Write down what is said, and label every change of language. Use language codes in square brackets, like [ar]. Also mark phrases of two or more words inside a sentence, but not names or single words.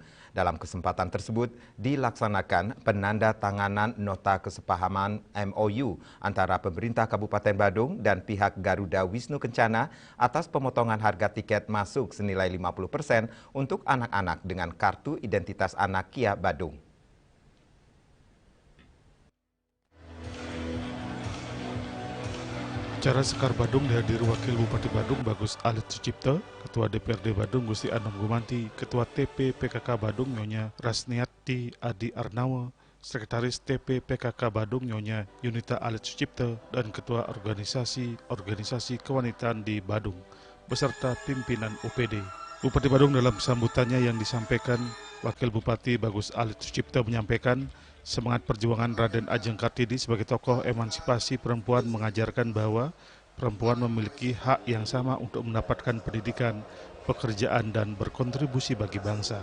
[id] Dalam kesempatan tersebut dilaksanakan penandatanganan nota kesepahaman MOU antara pemerintah Kabupaten Badung dan pihak Garuda Wisnu Kencana atas pemotongan harga tiket masuk senilai 50% untuk anak-anak dengan kartu identitas anak Kia Badung. Acara Sekar Badung dihadiri Wakil Bupati Badung Bagus Alit Sucipto, Ketua DPRD Badung Gusti Anom Gumanti, Ketua TP PKK Badung Nyonya Rasniati Adi Arnawa, Sekretaris TP PKK Badung Nyonya Yunita Alit Sucipto, dan Ketua Organisasi Kewanitaan di Badung, beserta pimpinan UPD. Bupati Badung dalam sambutannya yang disampaikan, Wakil Bupati Bagus Alit Sucipto menyampaikan, semangat perjuangan Raden Ajeng Kartini sebagai tokoh emansipasi perempuan mengajarkan bahwa perempuan memiliki hak yang sama untuk mendapatkan pendidikan, pekerjaan, dan berkontribusi bagi bangsa.